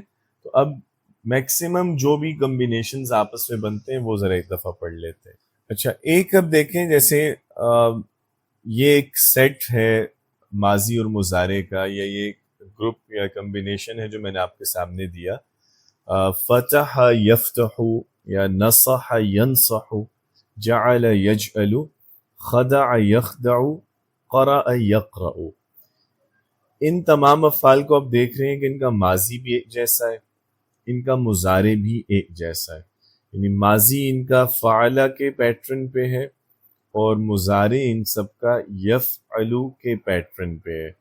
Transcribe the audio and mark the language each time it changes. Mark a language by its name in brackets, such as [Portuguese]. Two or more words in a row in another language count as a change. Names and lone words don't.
[Urdu] تو اب میکسیمم جو بھی کمبینیشنز آپس میں بنتے ہیں وہ ذرا ایک دفعہ پڑھ لیتے ہیں. اچھا، ایک اب دیکھیں جیسے یہ ایک سیٹ ہے ماضی اور مضارع کا، یا یہ ایک گروپ یا کمبینیشن ہے جو میں نے آپ کے سامنے دیا. [Arabic] فتح یفتح، یا نصح ینصح، جعل یجعل، خدع یخدع، قرأ یقرأ. [Urdu] ان تمام افعال کو آپ دیکھ رہے ہیں کہ ان کا ماضی بھی ایک جیسا ہے، ان کا مضارع بھی ایک جیسا ہے. یعنی ماضی ان کا فعلہ کے پیٹرن پہ ہے اور مضارع ان سب کا یفعلو کے پیٹرن پہ ہے.